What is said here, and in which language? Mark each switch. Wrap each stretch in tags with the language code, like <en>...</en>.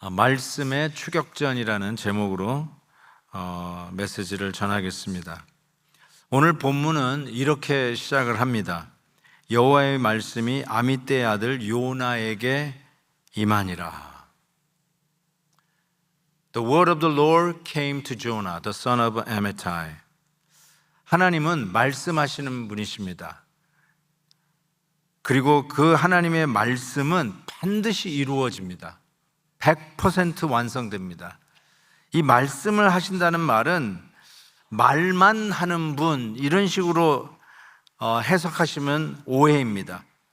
<ko>말씀의 추격전이라는 제목으로 메시지를 전하겠습니다. 오늘 본문은 이렇게 시작을 합니다. 여호와의 말씀이 아미떼의 아들 요나에게 임하니라.</ko> <en>The word of the Lord came to Jonah, the son of Amittai.</en> <ko>하나님은 말씀하시는 분이십니다. 그리고 그 하나님의 말씀은 반드시 이루어집니다. 100% 완성됩니다. 이 말씀을 하신다는 말은 말만 하는 분, 이런 식으로 해석하시면 오해입니다.</ko>